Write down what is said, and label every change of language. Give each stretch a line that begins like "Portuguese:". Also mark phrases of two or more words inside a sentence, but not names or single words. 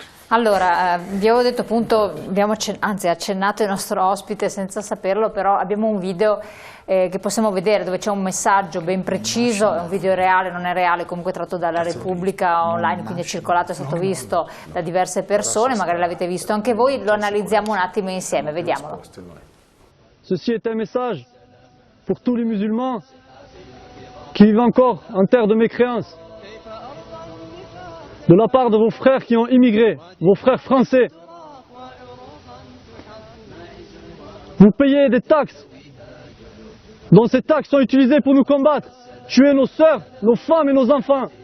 Italian: Allora, vi avevo detto appunto, abbiamo anzi accennato il nostro ospite senza saperlo, però abbiamo un video che possiamo vedere dove c'è un messaggio ben preciso, è un video reale, non è reale, comunque tratto dalla Repubblica online, quindi è circolato, è stato visto da diverse persone, magari l'avete visto anche voi, lo analizziamo un attimo insieme, vediamolo.
French: Ceci est un message pour tous les musulmans qui vivent encore en terre de mécréance. De la part de vos frères qui ont immigré, vos frères français. Vous payez des taxes, dont ces taxes sont utilisées pour nous combattre, tuer nos sœurs, nos femmes et nos enfants.